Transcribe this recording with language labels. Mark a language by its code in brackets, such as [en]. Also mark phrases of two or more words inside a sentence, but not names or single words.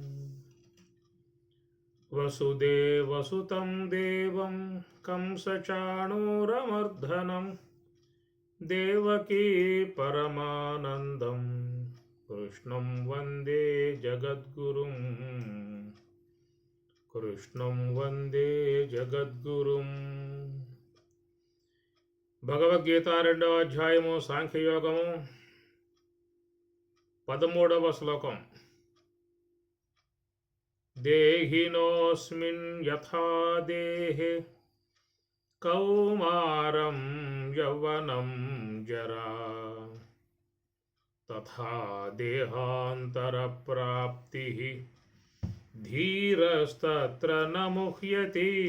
[sa] वसुदेवसुतं देवं कंसचाणूरमर्दनं देवकी परमानन्दं कृष्णं वन्दे जगद्गुरुं। కృష్ణం వందే జగద్గురుం. [te] భగవద్గీత 2వ అధ్యాయము సాంఖ్యయోగము 13వ శ్లోకం. [sa] దేహినోస్మిన్ యథా దేహే కౌమారం యౌవనం జరా తథా దేహాంతర ప్రాప్తి ధీరస్తత్ర న ముహ్యతి.